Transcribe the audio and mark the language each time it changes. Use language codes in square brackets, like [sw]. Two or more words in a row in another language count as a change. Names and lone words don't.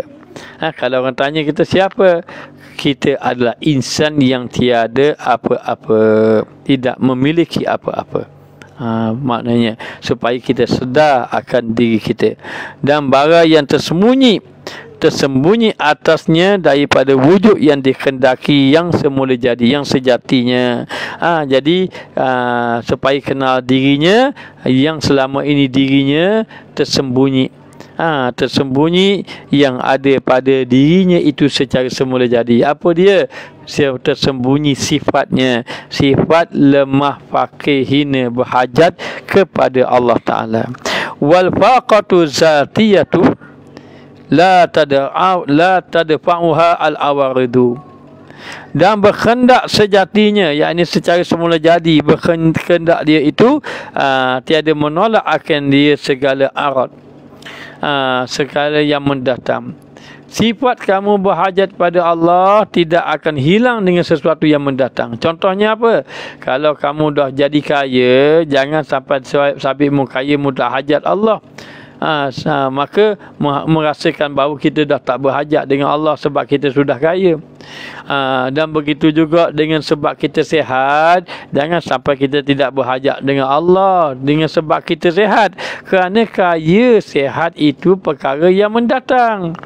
[ms] Kalau orang tanya kita siapa, kita adalah insan yang tiada apa-apa, tidak memiliki apa-apa. Maknanya supaya kita sedar akan diri kita dan barang yang tersembunyi atasnya daripada wujud yang dikehendaki yang semula jadi, yang sejatinya. Jadi supaya kenal dirinya yang selama ini dirinya tersembunyi. Tersembunyi yang ada pada dirinya itu secara semula jadi. Apa dia? Tersembunyi sifatnya, sifat lemah, fakir, hina, berhajat kepada Allah Ta'ala. [ar] والفاقة الذاتية لا تدفعها العوارض. [ms] Dan berkendak sejatinya, yakni secara semula jadi, berkendak dia itu tiada menolak akan dia segala arad, segala yang mendatang. sifat kamu berhajat pada Allah tidak akan hilang dengan sesuatu yang mendatang. Contohnya apa? Kalau kamu dah jadi kaya, jangan sampai sabitmu kaya mudah hajat Allah. Maka merasakan bahawa kita dah tak berhajat dengan Allah sebab kita sudah kaya. Dan begitu juga dengan sebab kita sihat, jangan sampai kita tidak berhajat dengan Allah dengan sebab kita sihat. Kerana kaya sihat itu perkara yang mendatang.